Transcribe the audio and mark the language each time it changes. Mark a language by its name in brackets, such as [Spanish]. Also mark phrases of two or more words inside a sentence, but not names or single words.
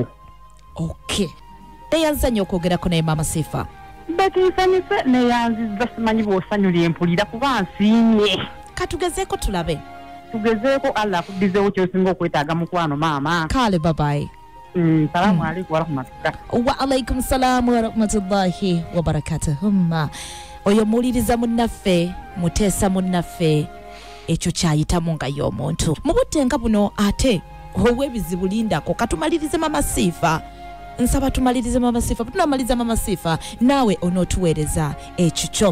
[English] Okay. [Ganda] Eyazannya okwogerako naye Maama Sifa. Bekinsanyuse neyanziza simanyi bw'osanyula empulira kuba nsiimye. Katugezeeko tulabe. Tugezeeko Allah akuddizeewo ky'osinga okwetaaga mukwano maama. Kale babaye. [Arabic] السلام عليكم ورحمة الله. وعليكم السلام ورحمة الله وبركاته. [Ganda] Oyo muwuliriza munnaffe muteesa munnaffe ekyo kyayitamu nga y'omuntu. Mu buttenga buno ate ow'ebizibu lindako katumalirize Maama Sifa. Nsaba tumalirize Maama Sifa. Tunamaliriza Maama Sifa naawe onootuweereza ekikyo.